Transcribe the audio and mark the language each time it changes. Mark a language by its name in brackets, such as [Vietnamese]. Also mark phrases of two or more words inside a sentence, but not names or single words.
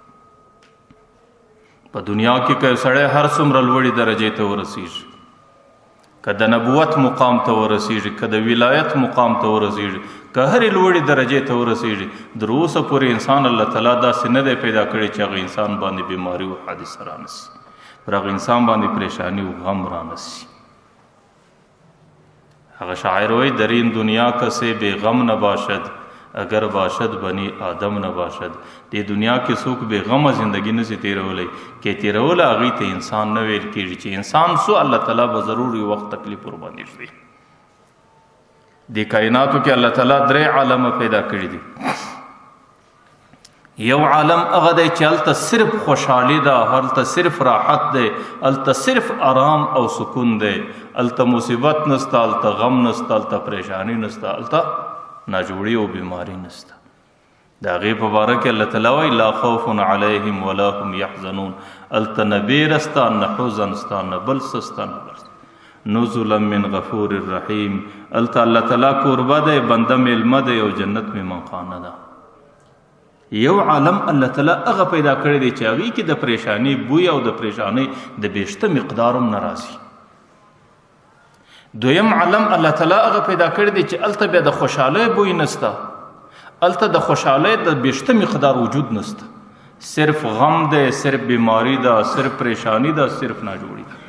[Pashto] په دنیا کې که سړی هر څومره لوړې درجې ته ورسیږي، که د نبوت مقام ته ورسیږي، که د ولایت مقام ته ورسیږي، که هرې لوړې درجې ته ورسیږي، تر اوسه پورې انسان الله تعالی داسې نه دی پیدا کړی چې هغه انسان باندې بیماری او حادثه رانسي، پر هغه انسان باندې پریشانی او غم رانسي. هغه شاعر وایي [Persian] در این دنیا کسی بے غم نباشد اگر باشد بنی آدم نباشد. [Pashto] دې دنیا کې څوک بے غمه زندگی نشي تیرولی، کې تیروله هغې ته انسان نه ویل کېږي چې انسان سو الله تعالی به ضرور یو وخت تکلیف ورباندې ږدي. دې کائناتو کې الله تعالی درې عالمه پیدا کړي دي. یو عالم هغه دی چې هلته صرف خوشحالي ده، هلته صرف راحت دی، هلته صرف آرام او سکون دی، هلته مصیبت نسته، هلته غم نسته، هلته پریشانی نسته، هلته ناجوړي او بیماری نسته. د هغې په باره کې الله تعالی وایي [Arabic] لا خوف علیهم ولا هم یحزنون. [Pashto] هلته نه بیره سته، نه حزن سته، نه بل څه سته، نه بل څه. [Arabic] نزلا من غفور الرحیم. [Pashto] هلته الله تعالی کوربه دی، بنده میلمه دی او جنت میمنخانه ده. یو عالم الله تعالی هغه پیدا کړی دی چې هغې کې د پریشانی بوی او د پریشانی د بیشته مقدار هم نه راځي. دویم عالم الله تعالی هغه پیدا کړی دی چې هلته بیا د خوشحالۍ بوی نسته، هلته د خوشحالۍ د بیشته مقدار وجود نسته، صرف غم دی، صرف بیماری ده، صرف پریشانی ده، صرف ناجوړي ده.